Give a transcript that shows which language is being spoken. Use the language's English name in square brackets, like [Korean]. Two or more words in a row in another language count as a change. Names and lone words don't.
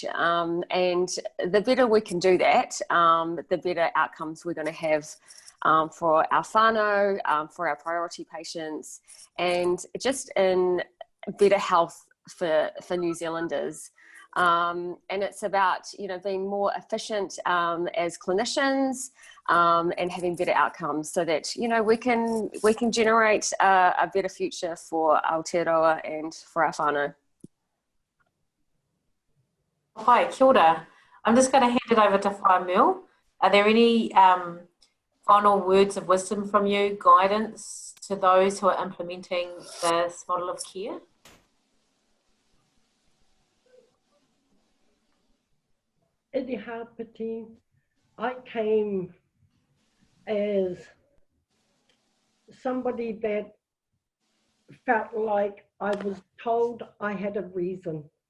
[English] And the better we can do that, the better outcomes we're going to have for our whānau, for our priority patients, and just in better health for New Zealanders. And it's about, being more efficient as clinicians, and having better outcomes so that, we can generate a better future for Aotearoa and for our whānau. [Māori] Hi, kia ora. [English] I'm just going to hand it over to Whaimil. Are there any final words of wisdom from you, guidance to those who are implementing this model of care? Edi Hapati, I came as somebody that felt like I was told I had a reason.